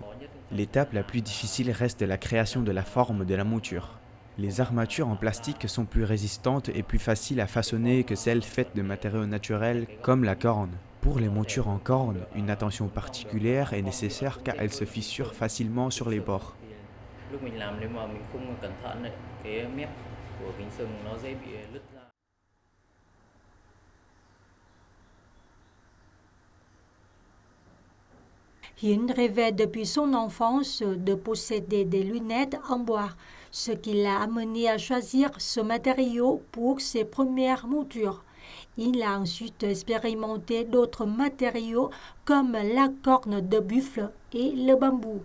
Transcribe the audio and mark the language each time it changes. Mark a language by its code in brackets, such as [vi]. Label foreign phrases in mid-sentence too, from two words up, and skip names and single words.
[fr] L'étape la plus difficile reste la création de la forme de la monture. Les armatures en plastique sont plus résistantes et plus faciles à façonner que celles faites de matériaux naturels comme la corne. Pour les montures en corne, une attention particulière est nécessaire car elles se fissurent facilement sur les bords. [vi] Lúc mình làm nếu mà mình không cẩn thận ấy, cái mép của kính sừng nó dễ bị nứt ra. [fr] Hyun rêvait depuis son enfance de posséder des lunettes en bois, ce qui l'a amené à choisir ce matériau pour ses premières montures. Il a ensuite expérimenté d'autres matériaux comme la corne de buffle et le bambou.